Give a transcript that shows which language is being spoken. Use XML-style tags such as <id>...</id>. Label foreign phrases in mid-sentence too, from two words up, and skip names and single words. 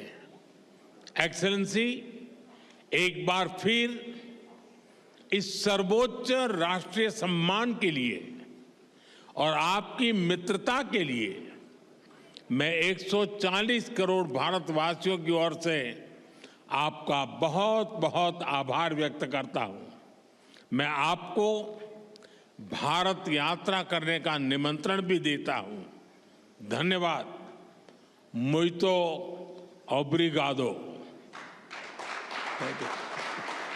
<hi>एक्सेलेंसी, एक बार फिर इस सर्वोच्च राष्ट्रीय सम्मान के लिए और आपकी मित्रता के लिए मैं 140 करोड़ भारतवासियों की ओर से आपका बहुत बहुत आभार व्यक्त करता हूं। मैं आपको भारत यात्रा करने का निमंत्रण भी देता हूं। धन्यवाद।</hi> <pt>muito obrigado.</pt> <en>Thank you.</en>